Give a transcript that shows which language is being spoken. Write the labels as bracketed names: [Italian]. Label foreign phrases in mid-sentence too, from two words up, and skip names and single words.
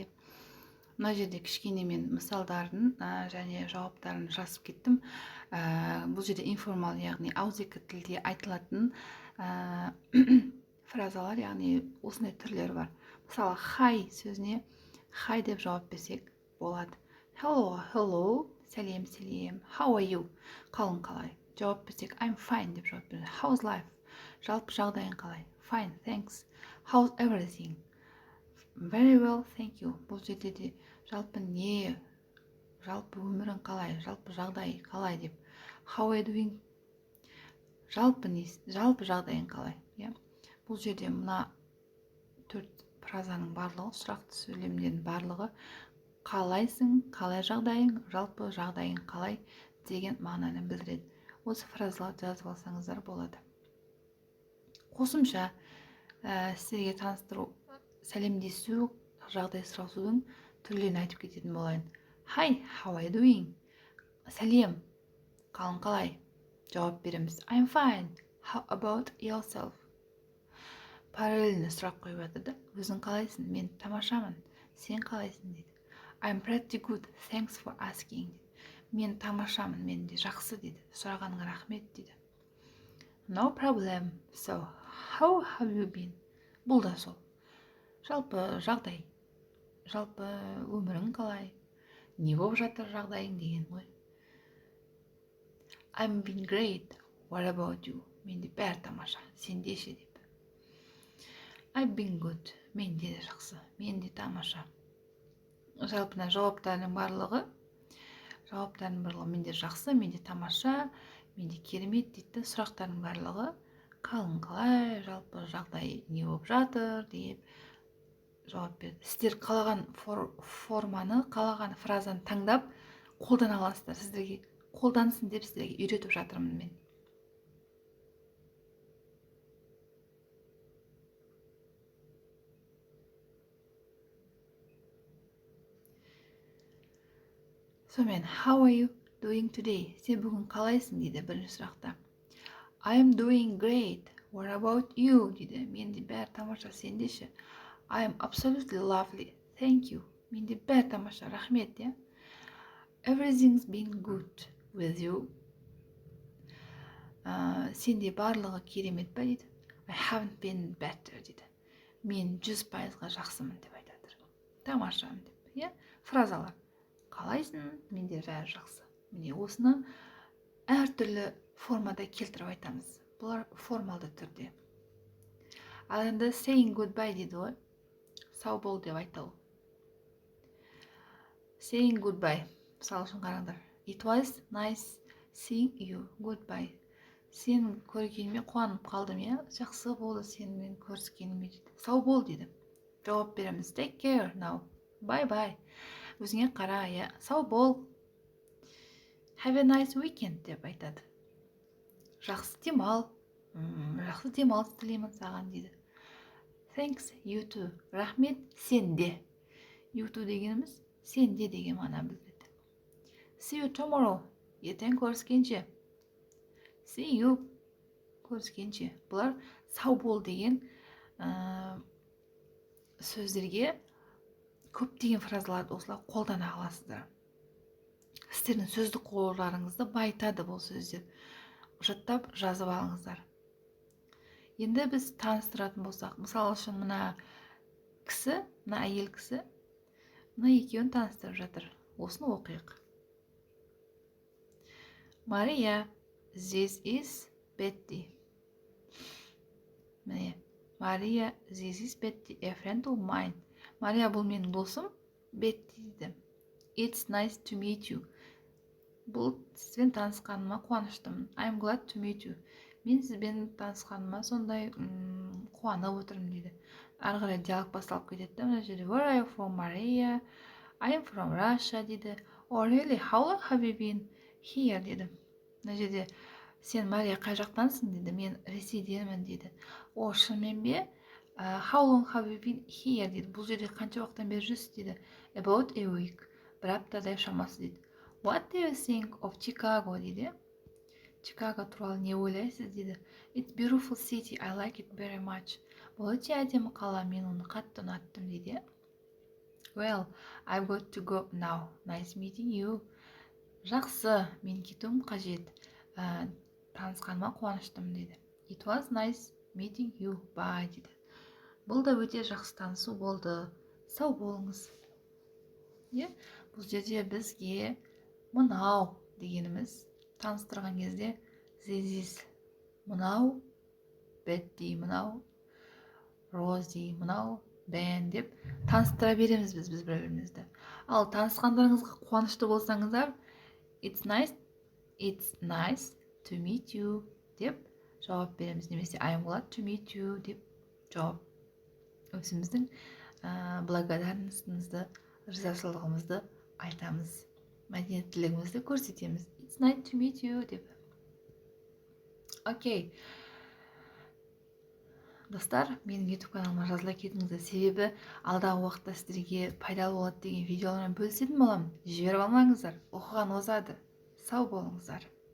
[Kazakh] Мына жерде кішкене мен мысалдарын және жауаптарын жазып кеттім. Бұл жерде информал, яғни ауызекі тілде айтылатын фразалар, яғни осындай түрлері бар. Мысалы, hi сөзіне hi деп жауап берсек болады. Hello, сәлем, [English] how are you? [Kazakh] Қалың қалай? Жауап берсек [English] I'm fine [Kazakh] деп жауап береді. [English] How's life? [Kazakh] Жалпы жағдайың қалай? [English] Fine, thanks. How's everything? Very well, thank you. [Kazakh] Бұл жерде де жалпы не, жалпы өмірің қалай, жалпы жағдай қалай деп. [English] How are you doing? [Kazakh] Жалпы жағдайың қалай? Бұл жерде мына 4 фразаның барлығы, сұрақты сөйлемдердің барлығы қалайсың, қалай жағдайың, жалпы жағдайың қалай деген мағынаны білдіреді. Осы фразаларды жазып алсаңыздар болады. Қосымша сіздерге таныстыру, сәлемдесу, жағдай сұрасудың түрлерін айтып кететін болайын. [English] Hi, how are you doing? [Kazakh] Сәлем, қалың қалай? Жауап береміз. [English] I'm fine. How about yourself? [Kazakh] Параллельно сұрақ қойып жатыр да. Өзің қалайсың? Мен тамашамын. Сен қалайсың дейді. [English] I'm pretty good, thanks for asking. [Kazakh] Мен тамашамын, мен де жақсы дейді. Сұрағаныңа рахмет дейді. [English] No problem. So, how have you been? [Kazakh] Бұл да сол. Жалпы жағдай. Жалпы өмірің қалай? Не болып жатыр жағдайың деген ғой. [English] I'm been great. What about you? [Kazakh] Мен де бәрі тамаша. Сен де ше деп. [English] I've been good. [Kazakh] Мен де жақсы. Мен де тамаша. Жалпына жауаптардың барлығы менде жақсы, менде тамаша, менде керемет дейді. Сұрақтардың барлығы қалың қалай, жалпы жағдай не болып жатыр деп жауап берді. Сіздер қалаған форманы, қалаған фразаны таңдап қолдана аласыздар. Сіздерге қолдансын деп сіздерге үйретіп жатырмын мен. Сонымен, [English] how are you doing today? [Kazakh] Сен бүгін қалайсың дейді бірінші сұрақта. [English] I am doing great. What about you? [Kazakh] дейді. Менде бәрі тамаша, сенде ше. [English] I am absolutely lovely. Thank you. [Kazakh] Менде бәрі тамаша, рахмет. [English] Everything's been good with you. [Kazakh] Сенде барлығы керемет па дейді. [English] I haven't been better дейді. [Kazakh] Мен 100%-ға жақсымын деп айтады. Тамашамын деп. Фразалар. Қалайсың? Менде бәрі жақсы. Міне осыны әртүрлі формада келтіріп айтамыз. Бұлар формалды түрде. Ал енді [English] saying goodbye [Kazakh] дейді ғой. Сау бол деп айту. [English] Saying goodbye. [Kazakh] Мысалы үшін қараңдар. [English] It was nice seeing you. Goodbye. [Kazakh] Сені көргеніме қуанып қалдым, жақсы болды сенімен көріскеніме дейді. Сау бол дейді. Жауап береміз. [English] Take care now. Bye bye. [Kazakh] Өзіңе қара, сау бол. [English] Have a nice weekend [Kazakh] деп айтады. Жақсы демал. Жақсы демалыс тілеймін саған дейді. [English] Thanks, you too. [Kazakh] Рахмет, сенде. [English] You too [Kazakh] дегеніміз сенде деген мағына білдіреді. [English] See you tomorrow. [Kazakh] Ертең көріскенше. [English] See you. [Kazakh] Көріскенше. Бұлар сау бол деген сөздерге көптеген фразаларды осылай қолдана аласыздар. Сіздердің сөздік қорларыңызды байытады бұл сөздер. Жаттап жазып алыңыздар. Енді біз таныстыратын болсақ, мысалы үшін мына кісі, мына әйел кісі, мына екеуін таныстырып жатыр. Осыны оқиық. [English] Maria, this is Betty. Міне, Maria, this is Betty, a friend of mine. [Kazakh] Мария, бұл менің досым, Бетти дейді. [English] It's nice to meet you. [Kazakh] Бұл сізбен танысқаныма қуаныштымын. [English] I'm glad to meet you. [Kazakh] Мен сізбен танысқаныма сондай қуанып отырмын дейді. Ары қарай диалог басталып кетеді. Мына жерде [English] Where are you from, Maria? I am from Russia дейді. Oh, really? How long have you been here дейді. [Kazakh] Мына жерде сен Мария қай жақтансың дейді. Мен Ресейденмін дейді. О, шынымен бе? [English] How long have you been here дейді. [Kazakh] Бұл жерде қанша уақыттан бері жүрсіз дейді. [English] About a week. [Kazakh] Бір аптадай шамасы дейді. [English] What do you think of Chicago дейді. [Kazakh] Чикаго туралы не ойлайсыз дейді. [English] It's beautiful city, I like it very much. [Kazakh] Бұл өте әдемі қала, мен оны қатты ұнаттым дейді. [English] Well, I've got to go now. Nice meeting you. [Kazakh] Жақсы, мен кетуім қажет. Танысқаныма қуаныштым дейді. [English] It was nice meeting you. Bye дейді. [Kazakh] Бұл да өте жақсы танысу болды. Сау болыңыз. Бұл жерде бізге мынау дегеніміз таныстырған кезде this, мынау Betty, мынау Rosie, мынау Ben деп таныстыра береміз біз бір-бірімізді. Ал танысқандарыңызға қуанышты болсаңыздар [English] it's nice to meet you [Kazakh] деп жауап береміз. Немесе [English] I'm glad to meet you [Kazakh] деп жауап. Өзіміздің благодарностьімізді, ризашылығымызды айтамыз. Мәдениеттілігімізді көрсетеміз. [English] It's nice to meet you деп. Окей. [Kazakh] Достар, менің YouTube каналыма жазыла кетіңіздер. Себебі алдағы уақытта сіздерге пайдалы болады деген видеолармен бөлісетін боламын. Жіберіп алмаңыздар. Оқыған озады. Сау болыңыздар.